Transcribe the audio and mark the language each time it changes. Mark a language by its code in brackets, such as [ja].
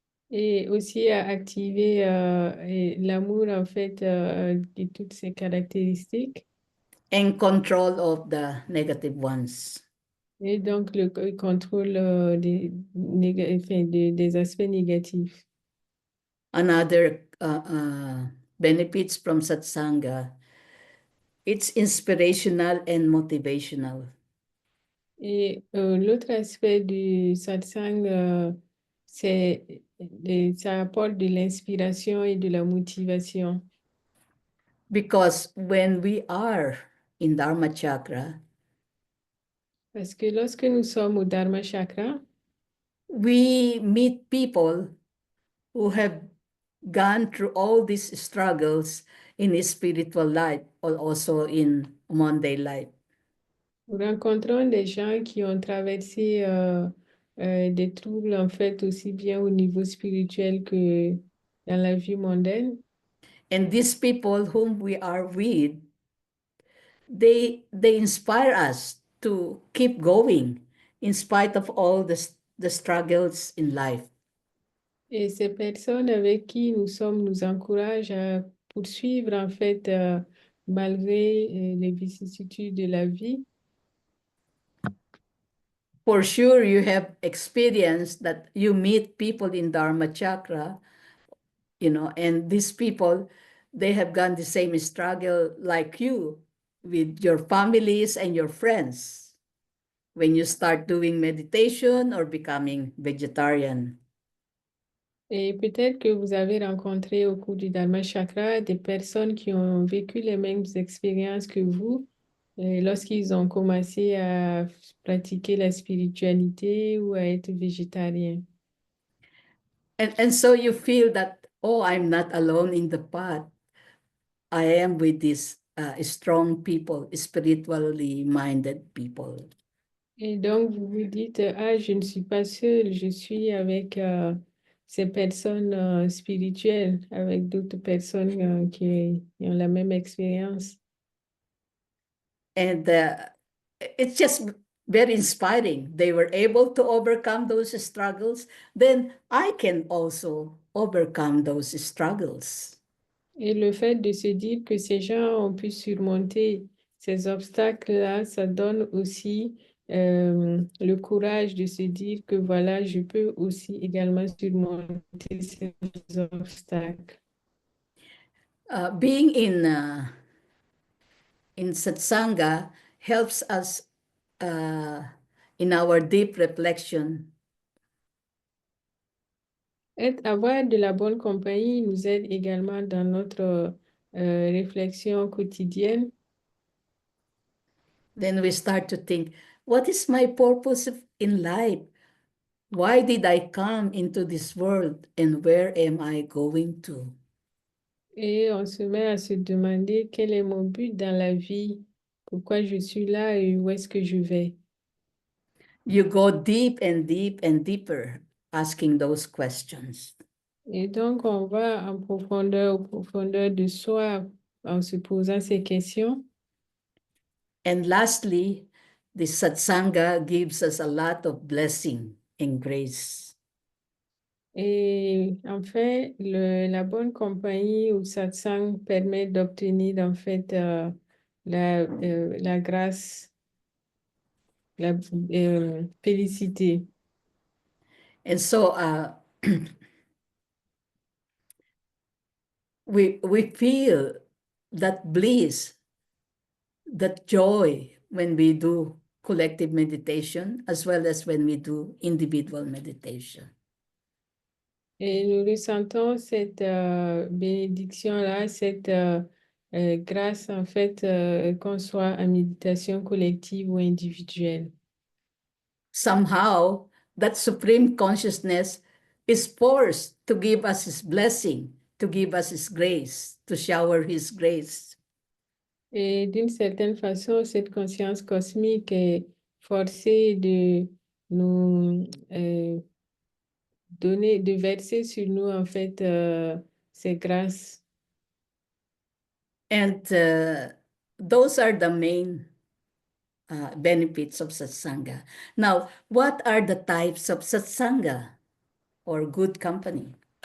[fr] et aussi à activer et l'amour en fait de toutes ces caractéristiques [en] and control of the negative ones. [fr] et donc le contrôle enfin, des aspects négatifs. [en] Another benefits from satsanga, it's inspirational and motivational. [fr] Et l'autre aspect du satsang, ça apporte de l'inspiration et de la motivation. [en] Because when we are in Dharma chakra, [fr] Parce que lorsque nous sommes au Dharma Chakra, [en] we meet people who have gone through all these struggles in his spiritual life or also in mundane life. [fr] nous rencontrons des gens qui ont traversé des troubles, en fait, aussi bien au niveau spirituel que dans la vie mondaine. [en] And these people whom we are with, they inspire us to keep going in spite of all the struggles in life. [fr] Et ces personnes avec qui nous sommes nous encouragent à poursuivre, en fait, malgré les vicissitudes de la vie. [en] For sure, you have experienced that you meet people in Dharma chakra, and these people, they have gone the same struggle like you with your families and your friends when you start doing meditation or becoming vegetarian. [fr] Et peut-être que vous avez rencontré au cours du Dharma Chakra des personnes qui ont vécu les mêmes expériences que vous lorsqu'ils ont commencé à pratiquer la spiritualité ou à être végétarien. [en] And so you feel that, oh, I'm not alone in the path. I am with these strong people, spiritually minded people. [fr] Et donc, vous vous dites, ah, je ne suis pas seule, je suis avec ces personnes spirituelles, avec d'autres personnes qui ont la même expérience. [en] And it's just very inspiring. They were able to overcome those struggles. Then I can also overcome those struggles. [fr] Et le fait de se dire que ces gens ont pu surmonter ces obstacles-là, ça donne aussi le courage de se dire que voilà, je peux aussi également surmonter ces obstacles. [en] Being in satsanga helps us in our deep reflection. [fr] Avoir de la bonne compagnie nous aide également dans notre réflexion quotidienne. [en] Then we start to think, what is my purpose in life? Why did I come into this world and where am I going to? [fr] Et on se met à se demander quel est mon but dans la vie, pourquoi je suis là et où est-ce que je vais. [en] You go deep and deep and deeper asking those questions. [fr] Et donc, on va en profondeur, au profondeur de soi en se posant ces questions. [en] And lastly, the satsanga gives us a lot of blessing and grace. [fr] Et en fait, la bonne compagnie ou satsang permet d'obtenir en fait la grâce, la félicité. [en] And so we feel that bliss, that joy when we do collective meditation as well as when we do individual meditation. [fr] Et nous ressentons cette bénédiction-là, cette grâce en fait, qu'on soit en méditation collective ou individuelle. [en] Somehow, that supreme consciousness is forced to give us his blessing, to give us his grace, to shower his grace. [fr] Et d'une certaine façon, cette conscience cosmique est forcée de nous donner, de verser sur nous en fait ces grâces. [en] And those are the main benefits of satsanga. Now, what are the types of satsanga or good company?